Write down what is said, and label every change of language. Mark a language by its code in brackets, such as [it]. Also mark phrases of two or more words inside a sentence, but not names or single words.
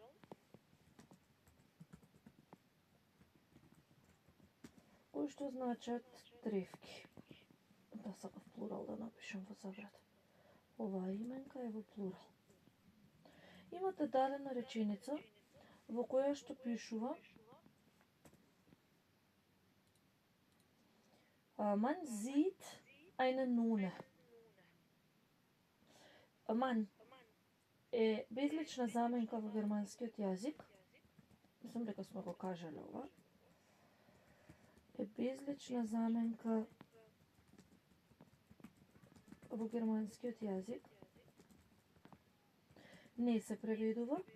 [mk] Кој што значат тревки. Да сакав плурал да напишам во заграда. Оваа именка е во плурал. Имате дадена реченица во која што пишува [de] Man sieht eine Nonne. [mk] Man е безлична заменка во германскиот јазик. Мислам дека сме го кажале ова. Е безлична заменка во германскиот јазик. Не се преведува.